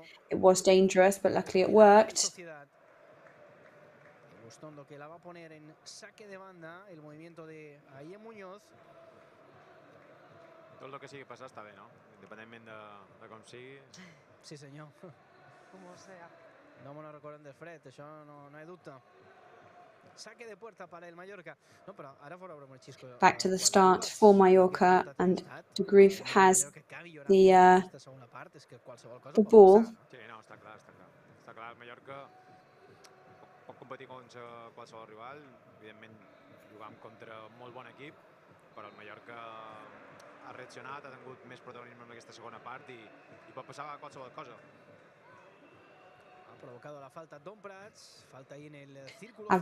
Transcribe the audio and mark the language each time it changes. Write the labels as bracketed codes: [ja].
[en] It was dangerous, but luckily it worked. [es] Que la va a poner en saque de banda, el movimiento de Aye Muñoz. [ca] Tot el que sigui passar està bé, no? Independentment de com sigui. Sí, senyor. [es] Como sea. No me lo recuerden de [ca] fred, això [es] no hay dubte. Saque de puerta para el Mallorca. [ca] No, però ara fora broma el xisco. [en] Back to the start for Mallorca, and De Grief has the ball. [ca] Sí, no, està clar. Està clar, el Mallorca pot competir contra qualsevol rival, evidentment jugam contra un molt bon equip, però el Mallorca ha reaccionat, ha tingut més protagonisme en aquesta segona part i pot passar qualsevol cosa. [es] Ha provocado la falta Don Prats, falta ahí en el círculo.